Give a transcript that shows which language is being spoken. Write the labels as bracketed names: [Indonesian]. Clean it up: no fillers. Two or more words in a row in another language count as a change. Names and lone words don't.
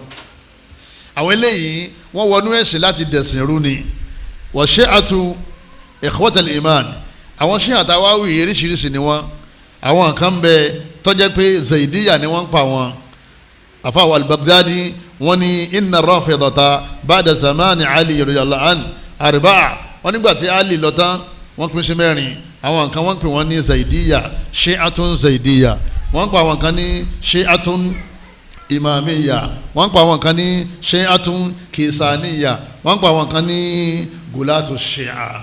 [Yoruba] àwọn eléyìí wọ́n wọnú ẹ̀sìn láti dẹ̀sìn rú ni. [Arabic] وشيعة إخوة الإيمان, [Yoruba] àwọn Shia àtàwáwì eríṣiríṣi ni wọ́n. àwọn kan bẹ tó jẹ́ pé Zaidiya ni wọ́n ń pa wọn. [Arabic] àfàwọ̀ al-Baghdadi [Yoruba] wọ́n ní [Arabic] إن الرافضة بعد زمان علي رضي الله عنه أربعة. [Yoruba] wọ́n nígbà tí Ali lọ tán wọ́n pín sí mẹ́rin. àwọn kan wọ́n pè wọ́n ní Zaidiya, Shi'atun Zaidiya. wọ́n pa àwọn kan ní Shi'atun Imamiya, wọ́n pa àwọn kan ní Shi'atun Kisaniya, wọ́n pa àwọn kan ní Gulatu Shia.